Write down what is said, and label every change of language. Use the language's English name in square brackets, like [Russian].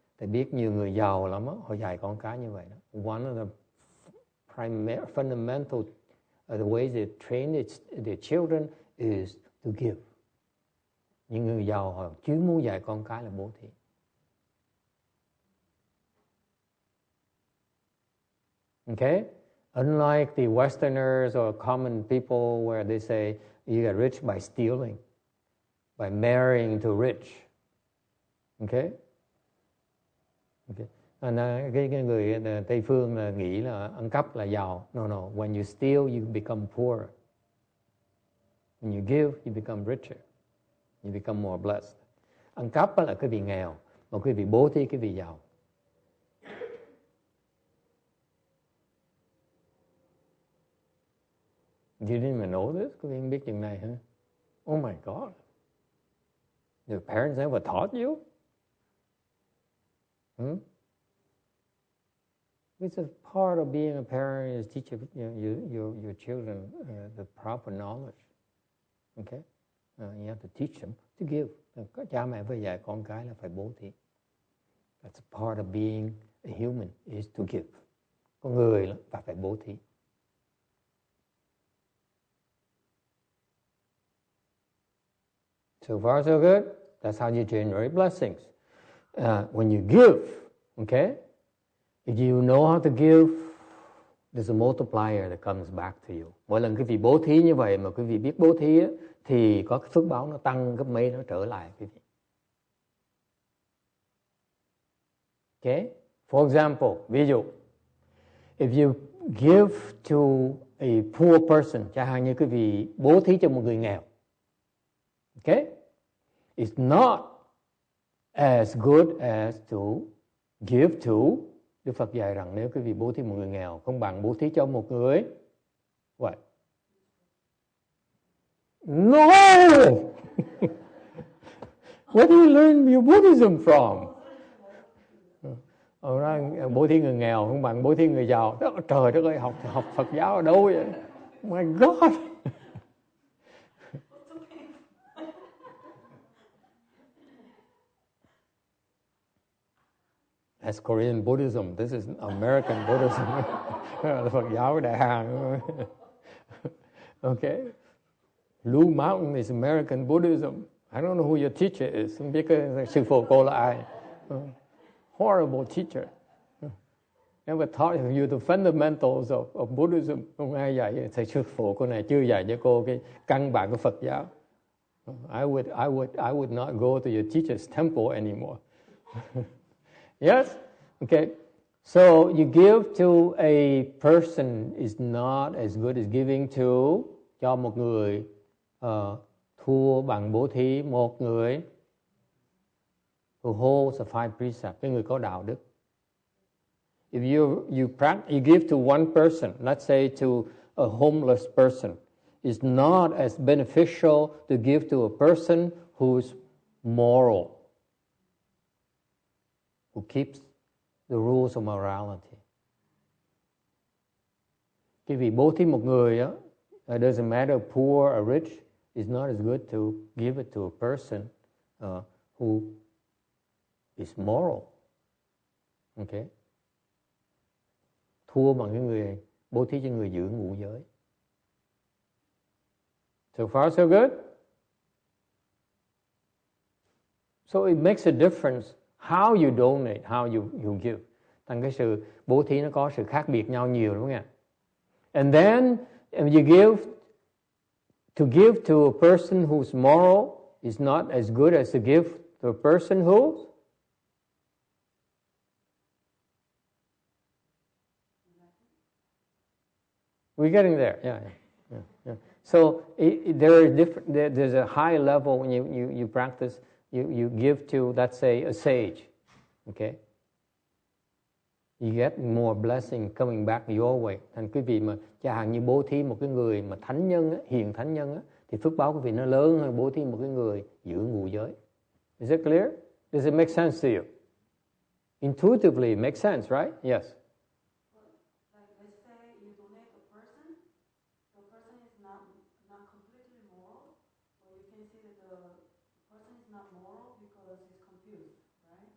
[English] They [Vietnamese] biết nhiều người giàu lắm đó, họ dạy con cái như vậy đó. [English] One of the fundamental the ways they train their children is to give. [Vietnamese] Những người giàu họ chỉ muốn dạy con cái là bố thí. [English] Okay? Unlike the Westerners or common people where they say you get rich by stealing, by marrying to rich. Okay? Okay. [Vietnamese] Cái người Tây phương là nghĩ là ăn cắp là giàu. [English] No. When you steal, you become poor. When you give, you become richer. You become more blessed. [Vietnamese] Ăn cắp là cái vị nghèo, mà cái vị bố thí cái vị giàu. [English] You didn't even know this? [Vietnamese] Có biết chừng này hả? [English] Oh my God. Your parents never taught you? It's a part of being a parent is teach your children the proper knowledge. Okay? You have to teach them to give. [Vietnamese] Cha mẹ phải dạy con cái là phải bố thí. [English] That's a part of being a human is to give. [Vietnamese] Con người là phải bố thí. [English] So far, so good. That's how you generate blessings. When you give, okay, if you know how to give, there's a multiplier that comes back to you. [Vietnamese] Mỗi lần quý vị bố thí như vậy mà quý vị biết bố thí thì có cái phước báo nó tăng gấp mấy, nó trở lại quý vị. [English] Okay? For example, [Vietnamese] ví dụ, [English] if you give to a poor person, [Vietnamese] chẳng hạn như quý vị bố thí cho một người nghèo, [English] okay? It's not as good as to give to. [Vietnamese] Đức Phật dạy rằng nếu quý vị bố thí một người nghèo không bằng bố thí cho một người [English] what? No! Where do you learn your Buddhism from? [Vietnamese] Bố thí người nghèo không bằng bố thí người giàu. Trời đất ơi, học Phật giáo ở đâu vậy? [English] Oh my God! That's Korean Buddhism. This is American Buddhism. [Vietnamese] Phật giáo Đại Hàn. [English] Okay. Blue Mountain is American Buddhism. I don't know who your teacher is. [Vietnamese] Không biết sư phụ cô là ai. [English] Horrible teacher. Never taught you the fundamentals of Buddhism. [Vietnamese] Không ai dạy. Thầy sư phụ cô này chưa dạy cho cô cái căn bản của Phật giáo. [English] I would not go to your teacher's temple anymore. Yes? Okay. So you give to a person is not as good as giving to [Vietnamese] cho một người thua bằng bố thí một người [English] who holds the five precepts, [Vietnamese] cái người có đạo đức. [English] If you give to one person, let's say to a homeless person, it's not as beneficial to give to a person who's moral, who keeps the rules of morality. [Vietnamese] Cái vị bố thí một người á, [English] it doesn't matter poor or rich, it's not as good to give it to a person who is moral. Okay? [Vietnamese] Thua bằng cái người bố thí cho người giữ ngũ giới. [English] So far so good. So it makes a difference how you donate, how you give. [Vietnamese] Thành cái sự bố thí nó có sự khác biệt nhau nhiều đúng không ạ? [English] And then if you give to a person who's moral, is not as good as to give to a person who? We're getting there. Yeah. So there are different. There's a high level when you practice. You give to, let's say, a sage. Okay. You get more blessing coming back your way. [Vietnamese] Thành quý vị mà chẳng hạn như bố thí một cái người mà thánh nhân, hiền thánh nhân, thì phước báo quý vị nó lớn hơn bố thí một cái người giữ ngũ giới. [English] Is it clear? Does it make sense to you? Intuitively, it makes sense, right? Yes. Like let's say you donate a person, the person is not completely moral, or you can see that the person is not moral because he's confused, right?